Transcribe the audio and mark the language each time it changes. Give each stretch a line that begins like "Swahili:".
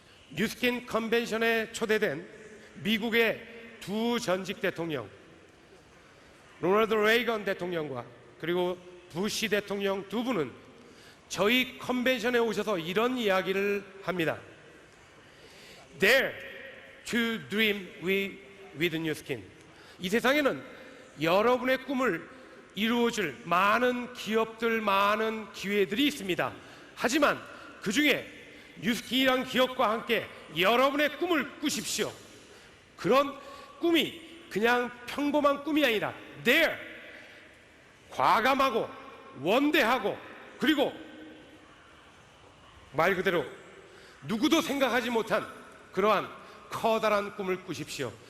Korean: 뉴스킨 컨벤션에 초대된 미국의 두 전직 대통령, 로널드 레이건 대통령과 그리고 부시 대통령 두 분은 저희 컨벤션에 오셔서 이런 이야기를 합니다.
English: Dare to dream with New Skin.
Korean: 이 세상에는 여러분의 꿈을 이루어질 많은 기업들, 많은 기회들이 있습니다. 하지만 그 중에 뉴스킨이란 기업과 함께 여러분의 꿈을 꾸십시오. 그런 꿈이 그냥 평범한 꿈이 아니라 Dare, 과감하고 원대하고 그리고 말 그대로 누구도 생각하지 못한 그러한 커다란 꿈을 꾸십시오.